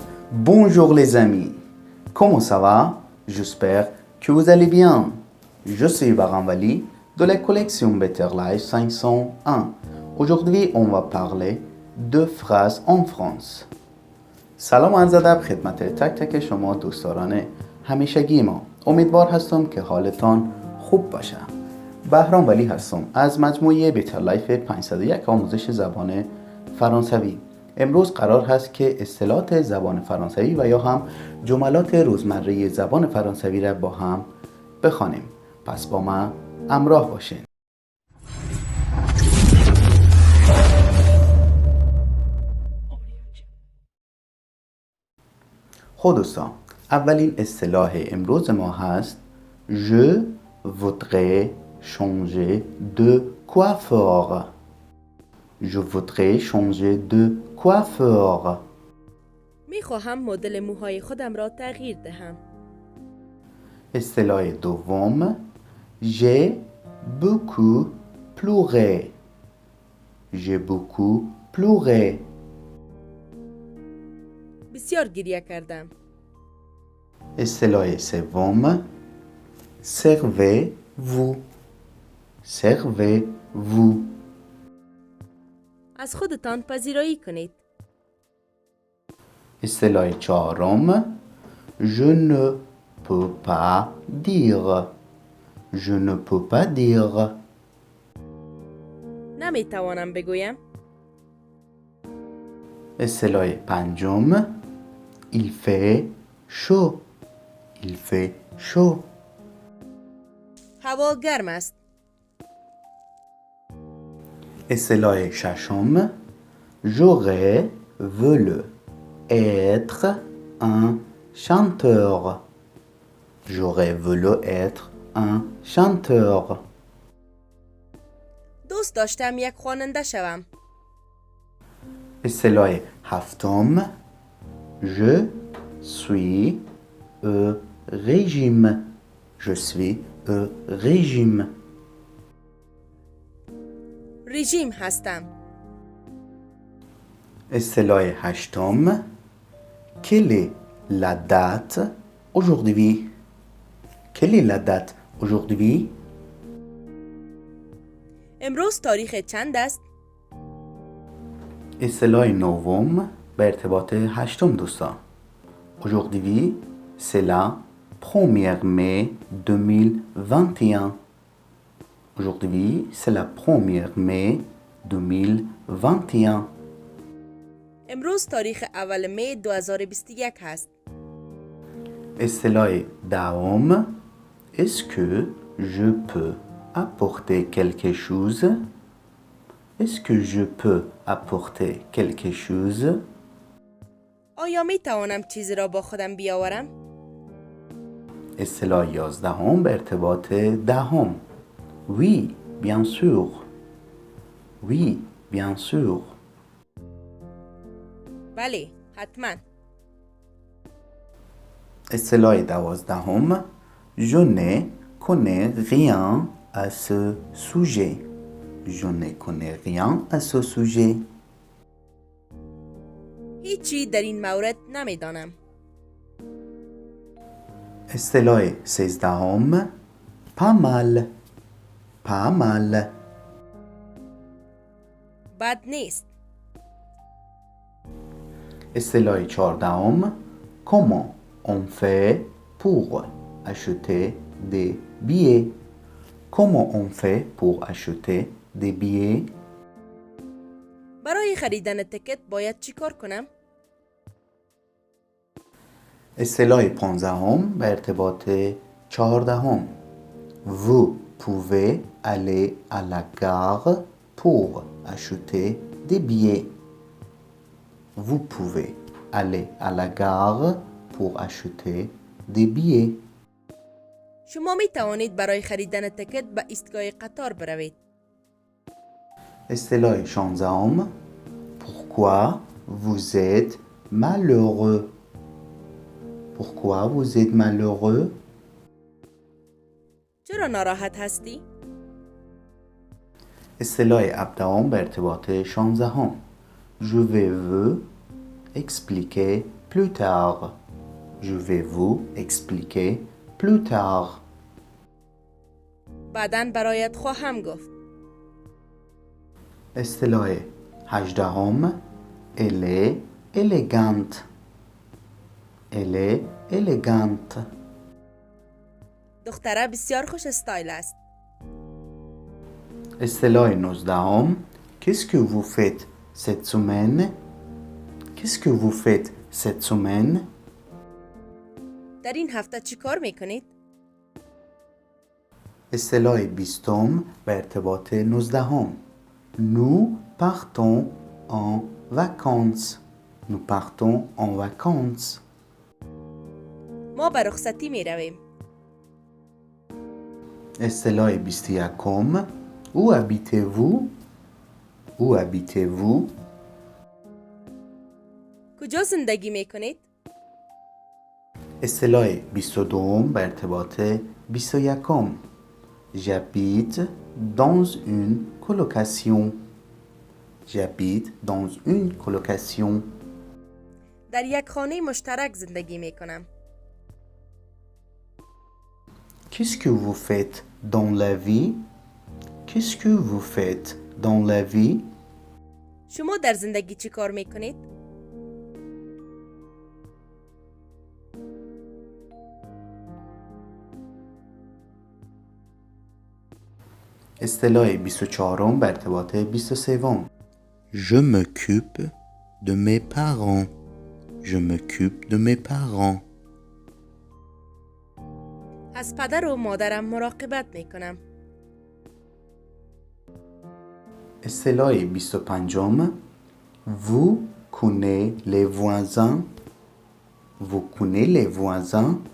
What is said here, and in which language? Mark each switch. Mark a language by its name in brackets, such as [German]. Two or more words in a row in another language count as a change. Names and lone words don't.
[French] Bonjour les amis, comment ça va? J'espère que vous allez bien. Je suis Baran Wali de la collection Better Life 501. Aujourd'hui, on va parler de phrases en France. [Persian] سلام عرض ادب خدمت تک تک شما دوستداران همیشگی ما. امیدوار هستم که حالتان خوب باشه. بهرام ولی هستم از مجموعه بیتر لایف 501 آموزش زبان فرانسوی. امروز قرار هست که اصطلاحات زبان فرانسوی و یا هم جملات روزمره زبان فرانسوی را با هم بخوانیم. پس با من همراه باشین. خب دوستان، اولین اصطلاح امروز ما هست [French] Je voudrais changer de coiffeur. Je voudrais changer de coiffeur. [Persian] میخواهم مدل موهای خودم را تغییر دهم. اصطلاح دوم [French] J'ai beaucoup pleuré. J'ai beaucoup pleuré. [Persian] بسیار گریه کردم. اصطلاح سوم [French] Servez-vous. Servez-vous. [Persian] از خودتان پذیرایی کنید. اصطلاح چهارم [French] Je ne peux pas dire. Je ne peux pas dire. [Persian] نمیتوانم بگویم. اصطلاح پنجم [French] Il fait chaud. Il fait chaud. [Persian] هوا گرم است. اصطلاح ششم [French] J'aurais voulu être un chanteur. J'aurais voulu être un chanteur. [Persian] دوست داشتم یک خواننده شوم. اصطلاح هفتم [French] Je suis au régime. Je suis au régime. [Persian] رژیم هستم. اصطلاح هشتم [French] Quelle est la date aujourd'hui? Quelle est la date aujourd'hui? [Persian] امروز تاریخ چند است؟ اصطلاح نوم به ارتباط هشتم دوستان. [French] Aujourd'hui, c'est la 1er mai 2021. Aujourd'hui, c'est la 1er mai 2021. [Persian] امروز تاریخ اول می 2021 هست. اصطلاح دهم [French] Est-ce que je peux apporter quelque chose? Est-ce que je peux apporter quelque chose? [Persian] آیا می توانم چیزی را با خودم بیاورم؟ اصطلاح یازدهم به ارتباط دهم [French] Oui, bien sûr. Oui, bien sûr. [Persian] بله، حتما. اصطلاح دوازدهم [French] Je ne connais rien à ce sujet. Je ne connais rien à ce sujet. [Persian] هیچی در این مورد نمیدانم. اصطلاح سیزدهم [French] Pas mal. Pas mal. [Persian] بد نیست. اصطلاح چهاردهم [French] Comment on fait pour acheter des billets? Comment on fait pour acheter des billets? [Persian] برای خریدن تکت باید چی کار کنم؟ اصطلاح پانزدهم به ارتباط چهاردهم [French] Vous pouvez aller à la gare pour acheter des billets. Vous pouvez aller à la gare pour acheter des billets. [Persian] شما می توانید برای خریدن تکت به ایستگاه قطار بروید. اصطلاح شانزدهم [French] Pourquoi vous êtes malheureux? Pourquoi vous êtes malheureux? [Persian] چرا ناراحت هستی؟ اصطلاح هفدهم به ارتباط شانزدهم [French] Je vais vous expliquer plus tard. Je vais vous expliquer plus tard. [Persian] بعداً برایت خواهم گفت. اصطلاح هجدهم [French] Elle est élégante. Elle est élégante. [Persian] دختره بسیار خوش استایل است. اصطلاح نوزدهم [French] Qu'est-ce que vous faites cette semaine? Qu'est-ce que vous faites cette semaine? [Persian] در این هفته چی کار میکنید؟ اصطلاح بیستم به ارتباط نوزدهم [French] Nous partons en vacances. Nous partons en vacances. [Persian] ما به رخصتی می رویم. اصطلاح بیست یکم [French] Où habitez-vous? Où habitez-vous? [Persian] کجا زندگی میکنید؟ اصطلاح بیست و دوم به ارتباط بیست و یکم [French] J'habite dans une colocation. J'habite dans une colocation. [Persian] در یک خانه مشترک زندگی میکنم. [French] Qu'est-ce que vous faites dans la vie? Qu'est-ce que vous faites dans la vie? [Persian] شما در زندگی چی کار میکنید؟ اصطلاح 24 به ارتباط 23 [French] Je m'occupe de mes parents. Je m'occupe de mes parents. [Persian] از پدر و مادرم مراقبت میکنم. [French] اصطلاح 25 Vous connaissez les voisins. Vous connaissez les voisins.